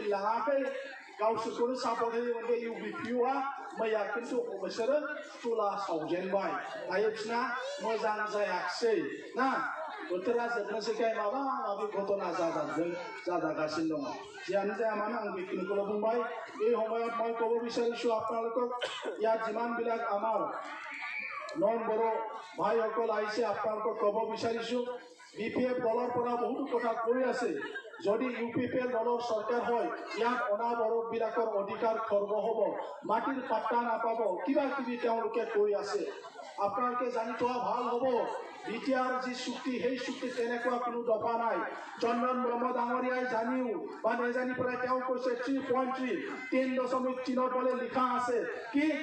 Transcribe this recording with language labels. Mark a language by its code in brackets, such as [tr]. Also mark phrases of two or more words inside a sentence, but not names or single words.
[brx] लाङाखै गावसोरखौनो सापर्ट होयोमोन बे UPPआ मैया खिन्थु बिसोरो फुला सावजेनबाय दायो बिसोरना मोजां जायाखिसै ना बोथोरा जोबनोसैखाय माबा माबि घटना जागासिनो दङ जियानो जाया मानो आं बेखिनिखौल' बुंबाय [as] এই সময়ত মই ক'ব বিচাৰিছোঁ আপোনালোকক ইয়াত যিমানবিলাক আমাৰ নন বড়ো ভাইসকল আহিছে আপোনালোকক ক'ব বিচাৰিছোঁ BPF দলৰ পৰা বহুতো কথা কৈ আছে যদি UPPL দলৰ চৰকাৰ হয় ইয়াত অনাবৰতবিলাকৰ অধিকাৰ খৰ্ব হ'ব মাটিৰ পাট্টা নাপাব কিবা কিবি তেওঁলোকে কৈ আছে আপোনালোকে জানি থোৱা ভাল হ'ব BTR যি চুক্তি সেই চুক্তি তেনেকুৱা কোনো দফা নাই চন্দন ব্ৰহ্ম ডাঙৰীয়াই জানিও বা নেজানি পেলাই তেওঁ কৈছে 3.3 3.3 বলে লিখা আছে কি